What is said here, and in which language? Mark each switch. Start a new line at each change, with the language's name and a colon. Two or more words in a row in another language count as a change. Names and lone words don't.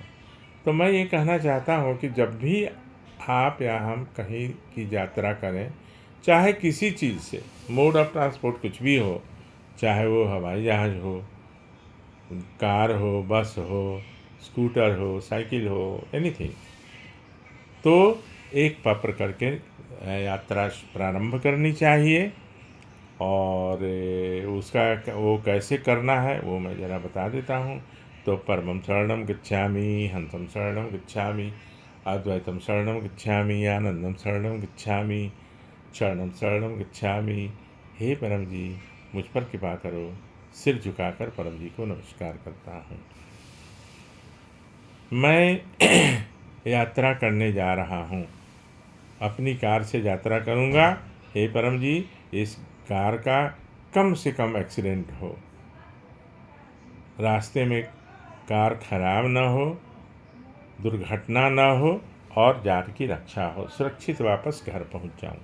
Hindi: तो मैं ये कहना चाहता हूँ कि जब भी आप या हम कहीं की यात्रा करें, चाहे किसी चीज़ से,
English: mode of transport
Hindi: कुछ भी हो, चाहे वो हवाई जहाज़ हो, कार हो, बस हो, स्कूटर हो, साइकिल हो, एनीथिंग, तो एक पत्र करके यात्रा प्रारंभ करनी चाहिए। और उसका वो कैसे करना है वो मैं ज़रा बता देता हूँ।
Sanskrit: तो परमं शरणं गच्छामि, हंसं शरणं गच्छामि, अद्वैतम शरणं गच्छामि, आनंदम शरणं गच्छामि, शरणं शरणं गच्छामि।
Hindi: हे परम जी, मुझ पर कृपा करो। सिर झुकाकर परम जी को नमस्कार करता हूँ। मैं यात्रा करने जा रहा हूँ, अपनी कार से यात्रा करूँगा। हे परम जी, इस कार का कम से कम एक्सीडेंट हो, रास्ते में कार खराब ना हो, दुर्घटना ना हो और जान की रक्षा हो, सुरक्षित वापस घर पहुंच जाऊं।